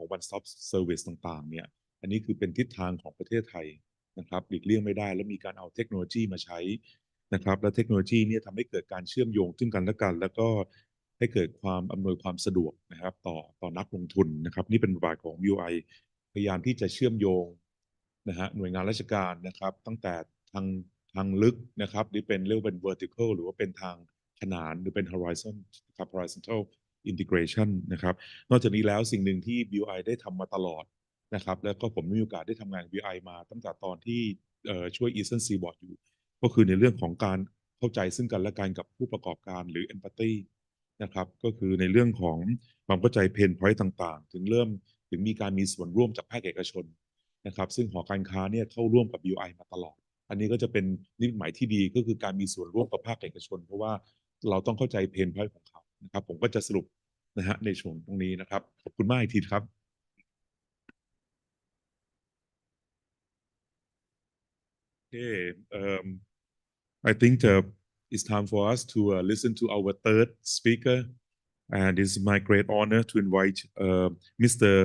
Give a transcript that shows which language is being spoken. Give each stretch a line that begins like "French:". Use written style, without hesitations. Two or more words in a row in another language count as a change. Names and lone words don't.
English: One Stop Service
Thai: ต่างๆเนี่ยอันนี้คือเป็นทิศทางของประเทศไทยนะครับหลีกเลี่ยงไม่ได้และมีการเอาเทคโนโลยีมาใช้นะครับและเทคโนโลยีเนี่ยทำให้เกิดการเชื่อมโยงซึ่งกันและกันแล้วก็ให้เกิดความอำนวยความสะดวกนะครับต่อนักลงทุ นนะครับนี่เป็นบทบาทของ BOI พยายามที่จะเชื่อมโยงนะฮะหน่วยงานราชการนะครับตั้งแต่ทางลึกนะครับหรือเป็นเรียกว่าเป็น vertical หรือว่าเป็นทางขนานหรือเป็น horizon นะครับ
English: horizontal integration
Thai: นะครับน อกจากนี้แล้วสิ่งหนึ่งที่ BOI ได้ทำมาตลอดนะครับแล้วก็ผมมีโอกาสได้ทำงานกับ BOI มาตั้งแต่ตอนที่ช่วย Eastern Seaboard อยู่ก็คือในเรื่องของการเข้าใจซึ่งกันและกันกับผู้ประกอบการหรือ empathy นะครับก็คือในเรื่องของความเข้าใจ
English: pain point
Thai: ต่างๆถึงมีการมีส่วนร่วมจากภาคเอกชนนะครับซึ่งหอ การค้าเนี่ยเข้าร่วมกับ BOI มาตลอดอันนี้ก็จะเป็นนิมิตหมายที่ดีก็คือการมีส่วนร่วมกับภาคเอกชนเพราะว่าเราต้องเข้าใจ
English: pain point
Thai: ของเขานะครับผมก็จะสรุปนะฮะในช่วงตรงนี้นะครับขอบคุณมากอีกทีครับ
English: Okay, I think it's time for us to listen to our third speaker, and it's my great honor to invite Mr.